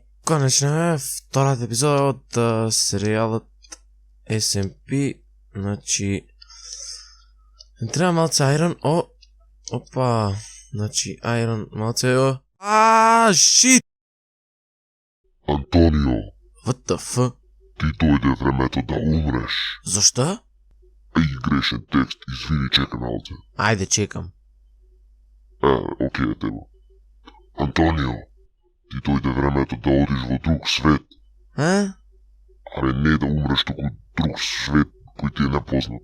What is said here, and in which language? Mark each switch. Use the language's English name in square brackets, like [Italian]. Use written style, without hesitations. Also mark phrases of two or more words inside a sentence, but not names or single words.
[Bulgarian] Конечно е втората епизода от сериалът SMP. Значи... Трябва малце Iron. Опа! Значи Iron малце... [English] Shit! [Bulgarian] Антонио, [English] What the fuck? [Bulgarian] ти дойде времето да умреш. Защо? [Macedonian] Ей, грешен текст, извини, чекай малце. Айде, чекам. Окей, тебе. Антонио, ти дойде времето да одиш во друг свет. Абе, не да умреш, туку друг свет кој ти е непознат.